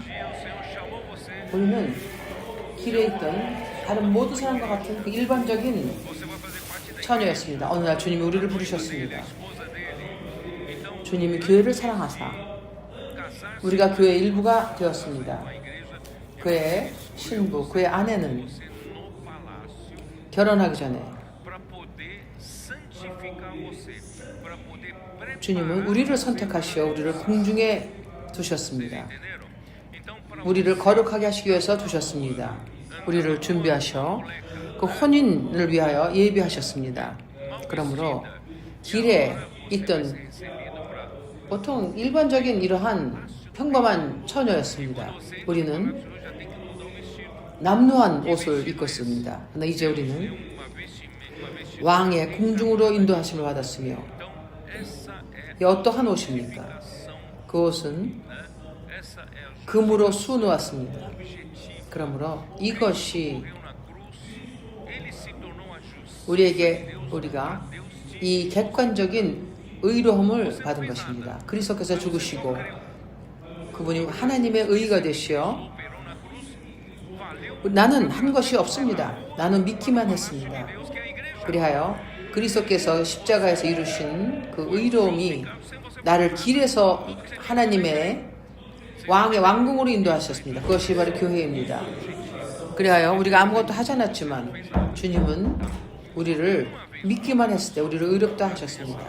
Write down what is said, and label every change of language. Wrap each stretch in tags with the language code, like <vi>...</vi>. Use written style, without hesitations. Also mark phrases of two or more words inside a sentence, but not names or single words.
<ko>우리는 길에 있던 다른 모든 사람과 같은 그 일반적인 처녀였습니다. 어느 날 주님이 우리를 부르셨습니다. 주님이 교회를 사랑하사 우리가 교회의 일부가 되었습니다. 그의 신부, 그의 아내는 결혼하기 전에</ko> <pt>santificar você para poder</pt> <ko>주님은 우리를 선택하시어 우리를 궁중에 두셨습니다.</ko> <pt>entenderam? Então, para</pt> <ko>우리를 거룩하게 하시기 위해서 두셨습니다. 우리를 준비하셔 그 혼인을 위하여 예비하셨습니다. 그러므로 길에 있던</ko> <pt>recebido para</pt> <ko>보통 일반적인 이러한 평범한 처녀였습니다. 우리는</ko> <pt>já tem que mudar o vestido.</pt> <ko>남루한 옷을 입고 있습니다. 그러나 이제 우리는</ko> <pt>Uma vestimenta.</pt> <ko>왕의 궁중으로 인도하심을 받았으며</ko> <pt>Então, essa é</pt> <ko>이 어떠한 옷입니까?</ko> <pt>ação,</pt> <ko>그 옷은</ko> <pt>né? Essa é a</pt> <ko>금으로 수놓았습니다.</ko> <pt>objetivo.</pt> <ko>그러므로 이것이</ko> <pt>Morreu na cruz, ele se tornou a justiça.</pt> <ko>우리에게 우리가 이 객관적인 의로움을 받은 것입니다. 그리스도께서 죽으시고 그분이 하나님의 의가 되시어</ko> <pt>Operou na cruz, valeu</pt> <ko>나는 한 것이 없습니다. 나는 믿기만 했습니다.</ko> <pt>Deus que é a igreja.</pt> <ko>그리하여 그리스도께서 십자가에서 이루신 그 의로움이 나를 길에서 하나님의 왕의 왕궁으로 인도하셨습니다. 그것이 바로 교회입니다. 그리하여 우리가 아무것도 하지 않았지만 주님은 우리를 믿기만 했을 때 우리를 의롭다 하셨습니다.</ko>